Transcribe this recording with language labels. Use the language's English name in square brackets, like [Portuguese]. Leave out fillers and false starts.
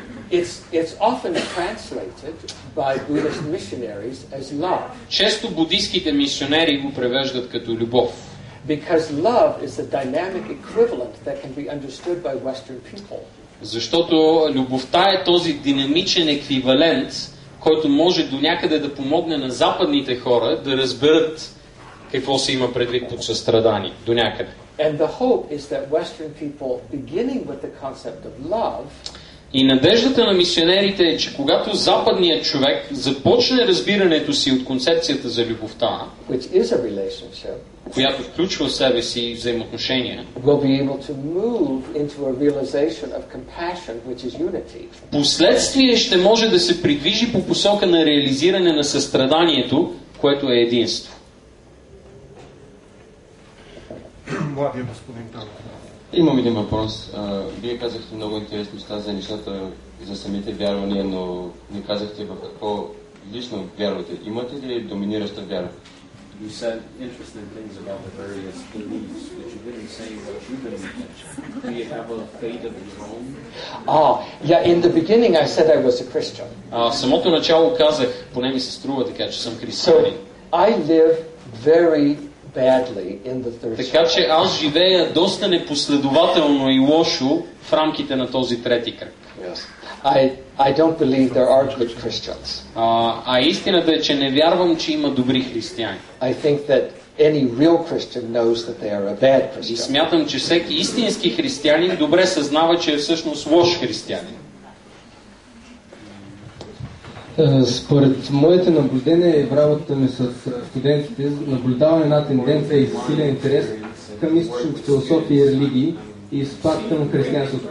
[English] It's often translated by Buddhist missionaries as love. [Bulgarian] Често буддийските мисионери го превеждат като любов. [English] Because love is a dynamic equivalent that can be understood by Western people. [Bulgarian] Защото любовта е този динамичен еквивалент, който може до някъде да помогне на западните хора да разберат какво се има предвид под състрадание. До някъде. [English] And the hope is that Western people, beginning with the concept of love, [Bulgarian] И надеждата на мисионерите е, че когато западният човек започне разбирането си от концепцията за любовта, [English] which is a relationship, [Bulgarian] която включва в себе си взаимоотношения, [English] will be able to move into a realization of compassion, which is unity. [Bulgarian] последствие ще може да се придвижи по посока на реализиране на състраданието, което е единство. Младия господин Танов. Имам един въпрос. Вие казахте много интересни неща за нещата, за самите вярвания, но не казахте в какво лично вярвате. Имате ли доминираща вяра? [English] You said interesting things about the various beliefs, but you didn't say what you believe. Do you have a faith of your own? Yeah, in the beginning I said I was a Christian. [Bulgarian] В самото начало казах, поне ми се струва така, че съм християнин. [English] So I live very badly in the third [Bulgarian] Така че аз живея доста непоследователно и лошо в рамките на този трети кръг. [English] I don't believe there are good Christians. [Bulgarian] Истината е, че не вярвам, че има добри християни. [English] I think that any real Christian knows that they are a bad Christian. [Bulgarian] И смятам, че всеки истински християнин добре съзнава, че е всъщност лош християнин. Според моите наблюдения и в работата ми с студентите, наблюдавам една тенденция и силен интерес към източните философии и религии и спад към християнството.